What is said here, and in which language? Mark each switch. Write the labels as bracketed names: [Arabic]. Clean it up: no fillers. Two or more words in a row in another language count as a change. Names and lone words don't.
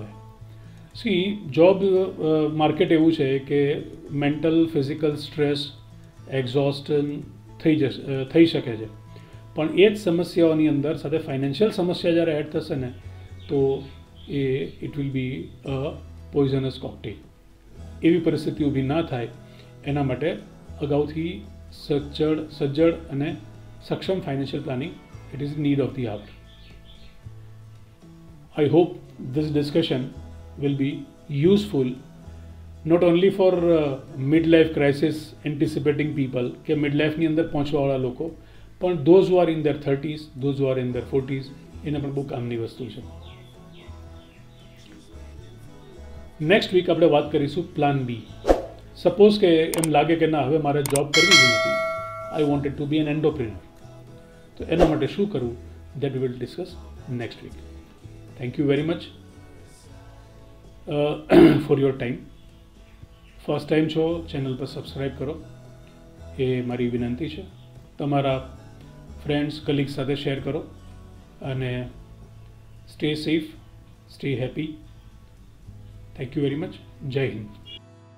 [Gujarati] સી જોબ માર્કેટ એવું છે કે [English] mental physical stress exhaustion [Gujarati] થઈ શકે છે, પણ એ જ સમસ્યાઓની અંદર સાથે ફાઇનાન્શિયલ સમસ્યા જ્યારે એડ થશે ને તો [English] it will be a poisonous cocktail. [Gujarati] એવી પરિસ્થિતિ ઊભી ના થાય એના માટે અગાઉથી સજ્જડ અને સક્ષમ [English] financial planning it is need of the hour. I hope this discussion will be useful not only for midlife crisis anticipating people [Gujarati] કે midlife ની અંદર પહોંચવાવાળા લોકો, પણ [English] those who are in their 30s, those who are in their 40s, [Gujarati] એને પણ બહુ કામની વસ્તુ છે. [English] next week [Gujarati] આપણે વાત કરીશું [English] plan B. [Gujarati] સપોઝ કે એમ લાગે કે ના હવે મારે જોબ કરવી જ નથી, [English] I wanted to be an entrepreneur, [Gujarati] તો એના માટે શું કરવું [English] that we will discuss next week. Thank you very much for your time. first time [Gujarati] છો ચેનલ પર સબસ્ક્રાઈબ કરો એ મારી વિનંતી છે. તમારા [English] friends colleagues [Gujarati] સાથે શેર કરો અને [English] stay safe, stay happy. thank you very much. [Hindi] जय हिंद.